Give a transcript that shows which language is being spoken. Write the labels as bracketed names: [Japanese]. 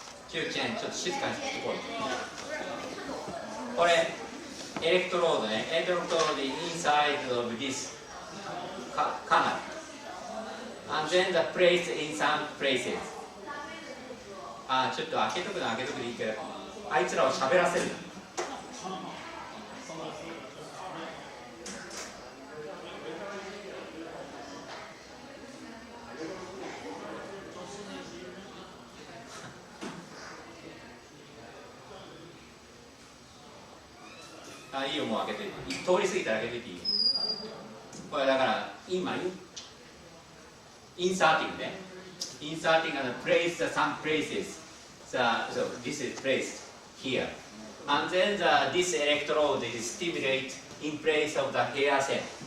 [Japanese] キューちゃん、ちょっと静かにしてこい。これ、エレクトロードね、エレクトロード [English] inside of this canal. And then the place in some places. [Japanese] ちょっと開けとくの開けとくでいいけど、あいつらを喋らせる。いいよ、もう開けて通り過ぎたら開けていいよ。これだから今inserting ね。 [English] inserting and place some places. So this is placed here. and then this electrode is stimulated in place of the hair cell.